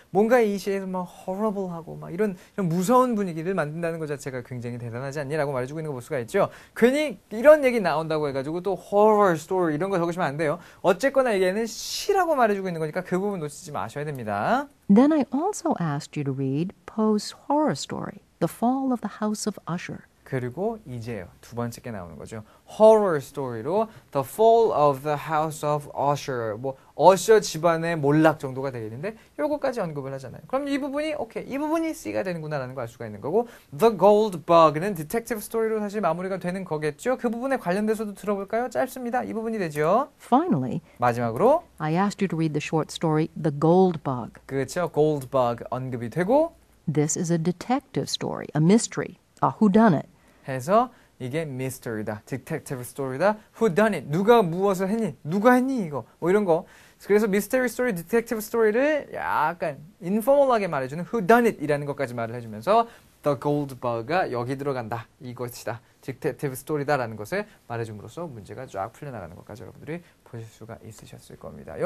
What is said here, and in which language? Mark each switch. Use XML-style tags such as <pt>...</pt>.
<ko>뭔가 이 시에서 막 horrible하고 막 이런 무서운 분위기를 만든다는 것 자체가 굉장히 대단하지 않니라고 말해주고 있는 거 볼 수가 있죠. 괜히 이런 얘기 나온다고 해가지고 또 horror story 이런 거 적으시면 안 돼요. 어쨌거나 얘는 시라고 말해주고 있는 거니까 그 부분 놓치지 마셔야 됩니다.</ko> <en>Then I also asked you to read Poe's horror story, The Fall of the House of Usher.</en> <ko>그리고 이제요. 두 번째 게 나오는 거죠.</ko> <en>horror story로 The Fall of the House of Usher.</en> <ko>뭐 어셔 집안의 몰락 정도가 되겠는데 요거까지 언급을 하잖아요. 그럼 이 부분이 오케이. 이 부분이 C가 되는구나라는 걸 알 수가 있는 거고 The Gold Bug는 디텍티브 스토리로 사실 마무리가 되는 거겠죠. 그 부분에 관련돼서도 들어볼까요? 짧습니다. 이 부분이 되죠.</ko> <en>Finally,</en> <ko>마지막으로</ko> <en>I asked you to read the short story The Gold Bug.</en> <ko>그렇죠. Gold Bug 언급이 되고</ko> <en>This is a detective story, a mystery, a whodunit.</en> <ko>해서 이게 미스터리다, 디텍티브 스토리다, whodunit, 누가 무엇을 했니, 누가 했니 이거, 뭐 이런 거. 그래서 미스터리 스토리, 디텍티브 스토리를 약간 인포멀하게 말해주는 whodunit이라는 것까지 말을 해주면서 The Gold Bug가 여기 들어간다, 이것이다, 디텍티브 스토리다라는 것을 말해줌으로써 문제가 쫙 풀려나가는 것까지 여러분들이 보실 수가 있으셨을 겁니다.</ko>